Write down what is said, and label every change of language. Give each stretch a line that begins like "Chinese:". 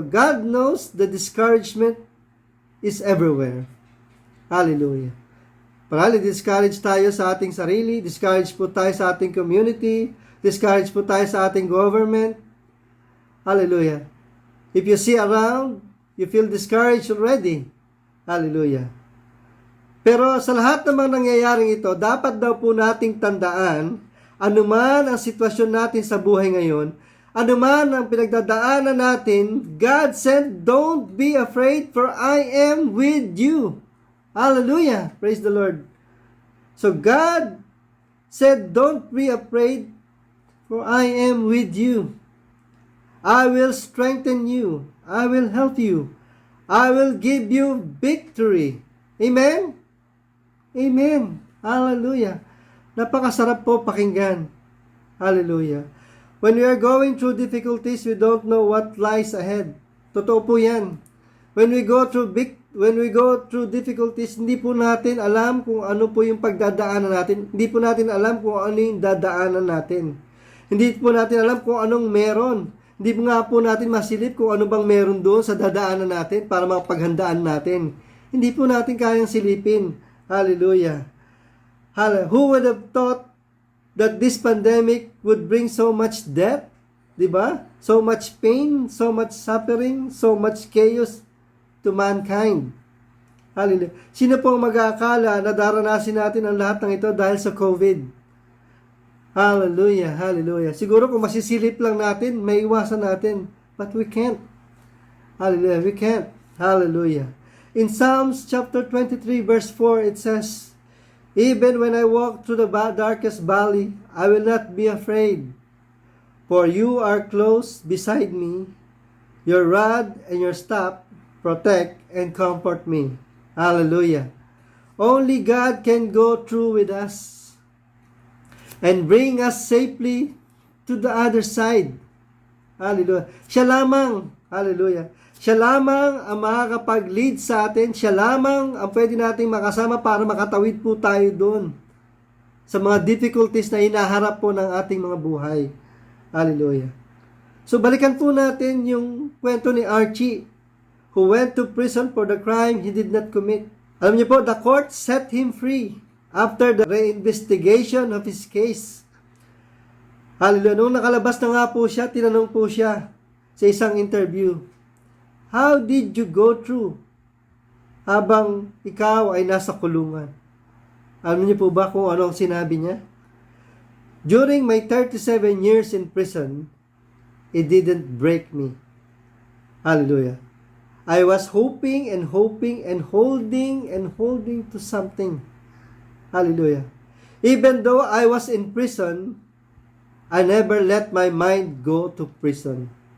English: God knows the discouragement is everywhere. Hallelujah.
Filipino: Parali, discourage tayo sa ating sarili, discourage po tayo sa ating community, discourage po tayo sa ating government. Hallelujah.
English: If you see around, you feel discouraged already. Hallelujah.
Filipino: Pero sa lahat ng mga nangyayaring ito, dapat daw po nating tandaan, anuman ang sitwasyon natin sa buhay ngayon, anuman ang pinagdadaanan natin,
English: God said, don't be afraid, for I am with you. Hallelujah. Praise the Lord. So God said, don't be afraid, for I am with you. I will strengthen you. I will help you. I will give you victory. Amen? Amen. Hallelujah.
Filipino: Napakasarap po pakinggan. Hallelujah.
English: When we are going through difficulties, we don't know what lies ahead.
Filipino: Totoo po yan.
English: When we go through difficulties,
Filipino: hindi po natin alam kung ano po yung pagdadaanan natin. Hindi po natin alam kung ano yung dadaanan natin. Hindi po natin alam kung anong meron. Hindi nga po natin masilip kung ano bang meron doon sa dadaanan natin para mapaghandaan natin. Hindi po natin kayang silipin. Hallelujah.
English: Who would have thought that this pandemic would bring so much death,
Filipino: di ba?
English: So much pain, so much suffering, so much chaos to mankind. Hallelujah.
Filipino: Sino po ang mag-aakala na daranasin natin ang lahat ng ito dahil sa COVID? Hallelujah, hallelujah. Siguro kung masisilip lang natin, may iwasan natin.
English: But we can't.
Filipino: Hallelujah,
English: we can't.
Filipino: Hallelujah.
English: In Psalms chapter 23 verse 4, it says, even when I walk through the darkest valley, I will not be afraid. For you are close beside me. Your rod and your staff protect and comfort me. Hallelujah. Only God can go through with us and bring us safely to the other side.
Filipino: Hallelujah. Siya lamang. Hallelujah. Siya lamang ang makakapag-lead sa atin. Siya lamang ang pwede nating makasama para makatawid po tayo doon sa mga difficulties na hinaharap po ng ating mga buhay. Hallelujah. So balikan po natin yung kwento ni Archie,
English: who went to prison for the crime he did not commit.
Filipino: Alam niyo po,
English: the court set him free after the reinvestigation of his case. Hallelujah.
Filipino: Nung nakalabas na nga po siya, tinanong po siya sa isang interview,
English: how did you go through
Filipino: habang ikaw ay nasa kulungan? Alam niyo po ba kung ano ang sinabi niya?
English: During my 37 years in prison, it didn't break me. Hallelujah. I was hoping and hoping and holding to something. Hallelujah. Even though I was in prison, I never let my mind go to prison.